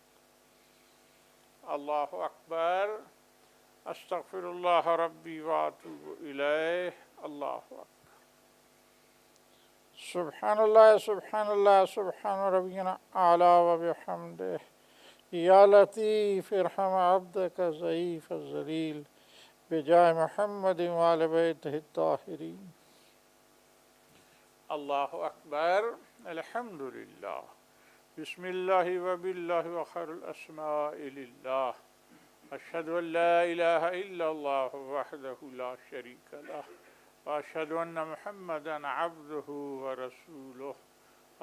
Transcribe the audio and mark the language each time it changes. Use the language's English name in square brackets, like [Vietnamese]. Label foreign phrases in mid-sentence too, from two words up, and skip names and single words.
[Arabic] الله أكبر. أستغفر الله ربي وأتوب إليه. الله أكبر. سبحان الله سبحان الله سبحان ربي الأعلى وبحمده. يا لطيف ارحم عبدك الضعيف الذليل. بجاه محمد وآل بيته الطاهرين. الله أكبر. الحمد لله. بسم الله وبالله وخير الأسماء لله. أشهد أن لا إله إلا الله وحده لا شريك له وأشهد أن محمدا عبده ورسوله.